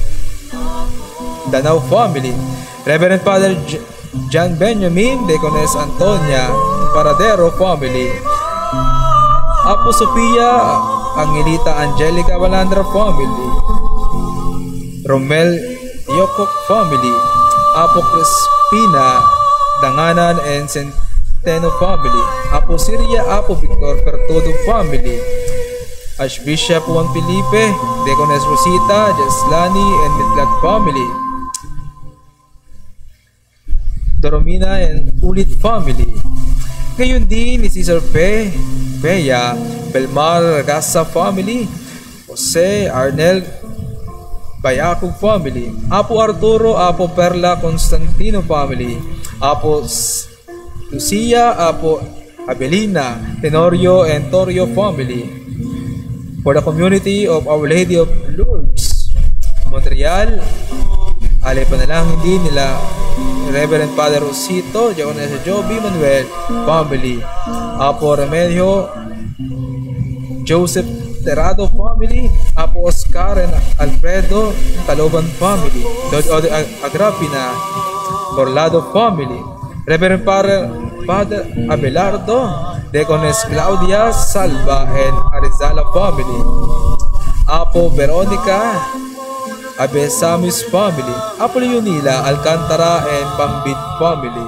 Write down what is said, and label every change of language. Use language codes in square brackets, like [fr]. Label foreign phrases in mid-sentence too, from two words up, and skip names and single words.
[en] Danao family, Reverend Father John Benjamin Deaconess Antonia Paradero family, Apo Sofia Angelita Angelica Valandra family, Romel Yokok family, Apo Crispina Danganan and Centeno family, Apo Siria, Apo Victor Pertodo family, Archbishop Juan Felipe, Deaconess Rosita Jaslani and Midlat family, Doromina and Ulit family. [tl] Ngayon din ni Cesar Bea Belmar Ragasa family, Jose Arnel Bayakog family, Apo Arturo, Apo Perla Constantino family, Apo Lucia, Apo Abelina Tenorio and Torio family. [en] For the community of Our Lady of Lourdes, Montreal, [tl] alay panalangin din nila [en] Reverend Father Rosito, Diaconessa Joby Manuel family, Apo Remedio Joseph Terado family, Apo Oscar and Alfredo Taloban family, Lord Agrapina Borlado family, Reverend Father Abelardo, Deaconess Claudia Salva and Arizala family, Apo Veronica Abesamis family, Apo Leonila Alcantara and Pambit family.